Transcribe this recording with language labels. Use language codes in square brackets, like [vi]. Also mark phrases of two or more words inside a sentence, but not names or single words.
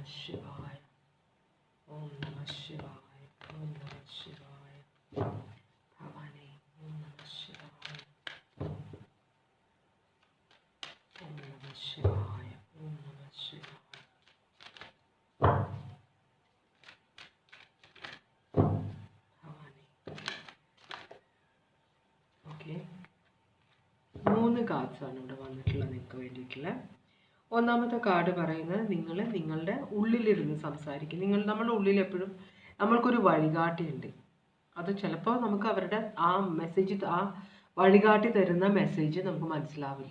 [sa] शिवाय ओम नमः शिवाय ओम नमः शिवाय भवानी ओम नमः शिवाय ओम नमः शिवाय ओम नमः शिवाय भवानी. [ml] ഓക്കെ, 3 കാർഡ്സാണ് ഇവിടെ വന്നിട്ടുള്ളത് നിങ്ങൾക്ക് വേണ്ടിയിട്ടുള്ള. ഒന്നാമത്തെ കാർഡ് പറയുന്നത് നിങ്ങൾ നിങ്ങളുടെ ഉള്ളിലിരുന്ന് സംസാരിക്കും. നമ്മുടെ ഉള്ളിൽ എപ്പോഴും നമ്മൾക്കൊരു വഴികാട്ടിയുണ്ട്. അത് ചിലപ്പോൾ നമുക്ക് അവരുടെ ആ മെസ്സേജ്, ആ വഴികാട്ടി തരുന്ന മെസ്സേജ് നമുക്ക് മനസ്സിലാവില്ല.